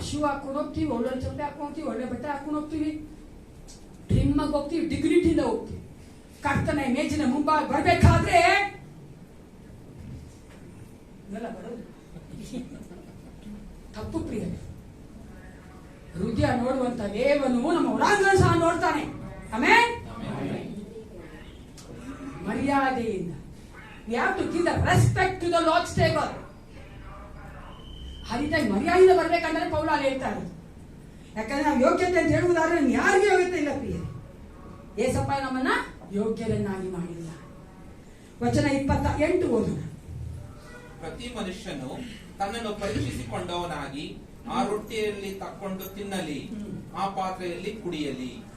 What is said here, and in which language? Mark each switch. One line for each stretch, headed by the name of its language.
Kannada: Shoe ಹಾಕೊಂಡು ಹೋಗ್ತೀವಿ, ಒಳ್ಳೆ ಚಪ್ಪಲಿ ಹಾಕೊಂಡು ಹೋಗ್ತೀವಿ, ಒಳ್ಳೆ ಬಟ್ಟೆ ಹಾಕೊಂಡು ಹೋಗ್ತೀವಿ, ಡ್ರಿಮ್ ಆಗಿ ಹೋಗ್ತೀವಿ, ಡಿಗ್ನಿಟಿಯಿಂದ ಹೋಗ್ತೀವಿ. ಕರ್ತನ ಮೇಜಿನ ಮುಂಭಾಗ ಬರ್ಬೇಕಾದ್ರೆ ಇದೆಲ್ಲ ಬರೋದು ತಪ್ಪು ಪ್ರಿಯ. ಹೃದಯ ನೋಡುವಂತ ದೇವನು ನಮ್ಮ ಒಳಾಂಗಣ ಸಹ ನೋಡ್ತಾನೆ. ಆಮೇಲೆ ಮರ್ಯಾದೆಯಿಂದ
English: we have to give the respect to the Lord's table.
Kannada: ಆ ರೀತಿಯಾಗಿ ಮರ್ಯಾದೆಯಿಂದ ಬರ್ಬೇಕಂದ್ರೆ ಪೌಲ ಅಲ್ಲಿ ಹೇಳ್ತಾರೆ. ಯಾಕಂದ್ರೆ ನಾವು ಯೋಗ್ಯತೆ ಅಂತ ಹೇಳುವುದಾದ್ರೆ ಯಾರಿಗೂ ಯೋಗ್ಯತೆ ಇಲ್ಲ ಪ್ರಿಯ. ಏಸಪ್ಪ ನಮ್ಮನ್ನ ಯೋಗ್ಯರನ್ನಾಗಿ ಮಾಡಿಲ್ಲ. ವಚನ 28 ಓದೋಣ. ಪ್ರತಿ ಮನುಷ್ಯನು ತನ್ನನ್ನು ಪರೀಕ್ಷಿಸಿಕೊಂಡವನಾಗಿ ಆ ರೊಟ್ಟಿಯಲ್ಲಿ ತಕ್ಕೊಂಡು ತಿನ್ನಲಿ, ಆ ಪಾತ್ರೆಯಲ್ಲಿ ಕುಡಿಯಲಿ.